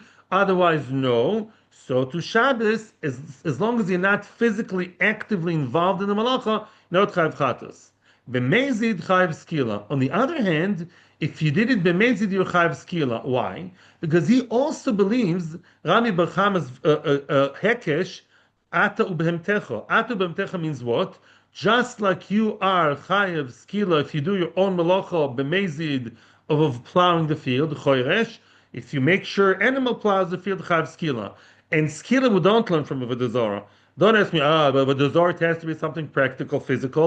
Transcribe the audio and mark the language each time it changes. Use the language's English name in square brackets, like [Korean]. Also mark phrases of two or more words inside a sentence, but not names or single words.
[English] Otherwise, no. So to Shabbos, as long as you're not physically actively involved in the malacha, not [Hebrew] חייב חטאת. במזיד חייב סקילה. [English] On the other hand, if you did it b'mezid, you're [Hebrew] חייב סקילה. [English] Why? Because he also believes Rami bar Chama's hekesh. [Hebrew] אתה ובהמתך. אתה ובהמתך [English] means what? Just like you are [Hebrew] חייב סקילה [English] if you do your own malacha b'mezid of plowing the field, choyresh. If you make sure animal plows the field, [Hebrew] חייב סקילה. [English] And skila we don't learn from Avodah Zarah. Don't ask me, but Avodah Zarah it has to be something practical, physical.